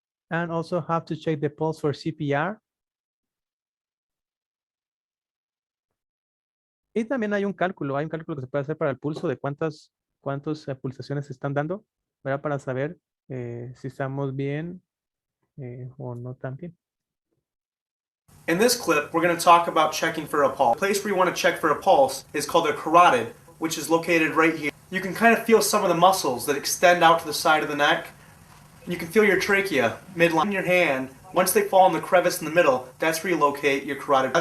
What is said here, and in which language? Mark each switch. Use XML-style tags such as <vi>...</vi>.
<en>And also have to check the pulse for CPR.</en> <es>Y también hay un cálculo que se puede hacer para el pulso de cuántas pulsaciones se están dando, ¿verdad? Para saber si estamos bien o no tan bien.</es> <en>In this clip, we're going to talk about checking for a pulse. The place where you want to check for a pulse is called the carotid, which is located right here. You can kind of feel some of the muscles that extend out to the side of the neck. You can feel your trachea midline in your hand. Once they fall in the crevice in the middle, that's where you locate your carotid.</en>